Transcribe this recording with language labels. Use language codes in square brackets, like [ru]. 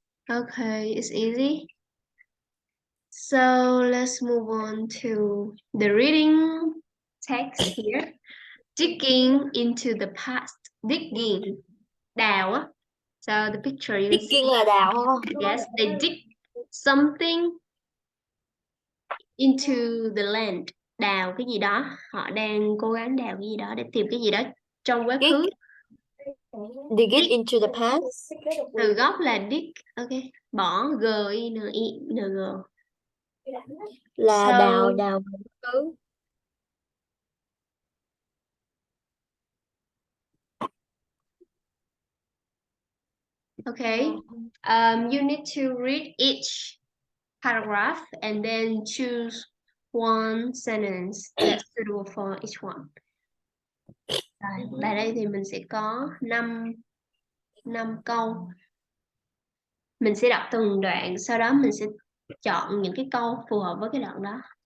[en] Okay, it's easy. So let's move on to the reading text here. Digging into the past. Digging. [vi] Đào á. [en] So the picture you see. [vi] Digging là đào. [en] Yes, they dig something into the land. [vi] Đào cái gì đó. Họ đang cố gắng đào cái gì đó để tìm cái gì đó trong quá khứ. [en] Dig it into the past. [vi] Từ gốc là dig. Ok. Bỏ G-I-N-G. Là [en] So, [vi] đào khứ. [en] okay. You need to read each paragraph and then choose one sentence that's suitable for each one. [vi] Rồi, tại đây thì mình sẽ có 5 câu. Mình sẽ đọc từng đoạn, sau đó mình sẽ chọn những cái câu phù hợp với cái đoạn đó.